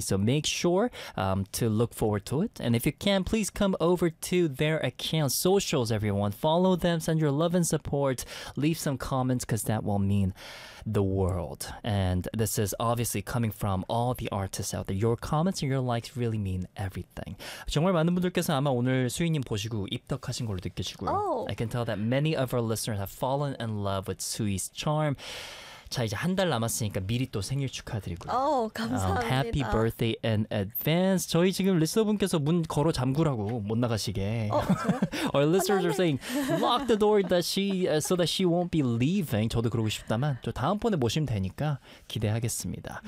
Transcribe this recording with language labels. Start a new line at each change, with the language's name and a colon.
English: So make sure to look forward to it. And if you can, please come over to their account, socials, everyone. Follow them, send your love and support. Leave some comments because that will mean the world. And this is obviously coming from all the artists out there. Your comments and your likes really mean everything. Everything.
Korean: 정말 많은 분들께서 아마 오늘 수인님 보시고 입덕하신 걸로 느껴지고요.
English: Oh. I can tell that many of our listeners have fallen in love with Sui's charm.
Korean: 자, 이제 한 달 남았으니까 미리 또 생일 축하드리고요. 오, 감사합니다.
English: Happy birthday in advance.
Korean: 저희 지금 리스너분께서 문 걸어 잠그라고 못 나가시게. 저요?
English: Our listeners are saying, lock the door that she, so that she won't be leaving.
Korean: 저도 그러고 싶다만, 저 다음번에 모시면 되니까 기대하겠습니다.